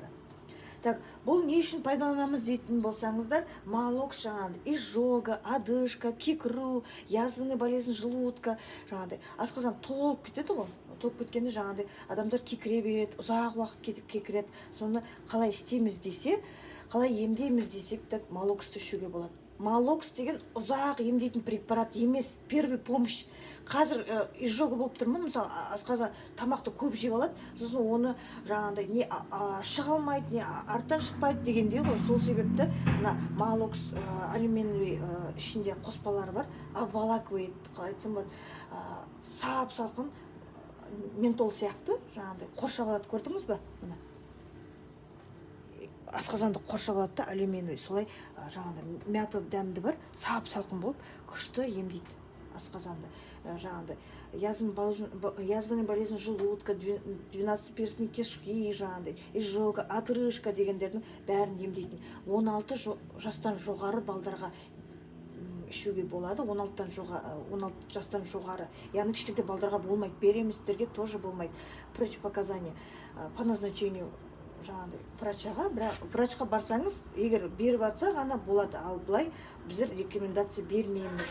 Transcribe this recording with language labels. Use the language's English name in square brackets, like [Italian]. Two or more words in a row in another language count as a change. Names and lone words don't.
[Kazakh] Так, бұл не үшін пайдаланамыз дейтін болсаңыздар, Малокс жаңағыдай [Russian] изжога, одышка, кекру, язвенный болезнь желудка, [Kazakh] жаңағыдай асқазан толып кетеді ғой. Толып кеткенде жаңағыдай адамдар кекіре береді, ұзақ уақыт кетіп кекіреді. Соны қалай істейміз десе, қалай емдейміз десек, так Малоксты ішуге болады. Малокс деген ұзақ емдейтін препарат емес, [Russian] первый помощь. [Kazakh] Қазір изжога болып тұрмын, мысалы, асқазан тамақты көп жеп алады, сосын оны жаңағыдай не шыға алмайды, не арттан шықпайды дегенде ғой. Сол себепті мына Малокс алюминовый ішінде қоспалары бар, авалаквейт, қалай айтсам болады, сап-салқын ментол сияқты, жаңағыдай қоршап алады, көрдіңіз бе? Мына асқазанды қоршап алады да, алюминовый, солай жаңағыдай мята дәмді бар, сап-салқын болып күшті емдейді асқазанды. [Russian] Жаңағыдай язвенный болезнь желудка, 12-перстный кишки, [Kazakh] жаңағыдай [Russian] изжога, отрыжка [Kazakh] дегендердің бәрін емдейтін. 16 жастан жоғары балдарға ішуге болады. 16 жастан жоғары. Яғни кішкентай балдарға болмайды, береміздерге тоже болмайды. [Russian] Противопоказание по назначению [Kazakh] жаңағыдай врачқа барсаңыз, егер беріп атса ғана болады, ал былай біздер рекомендация бермейміз.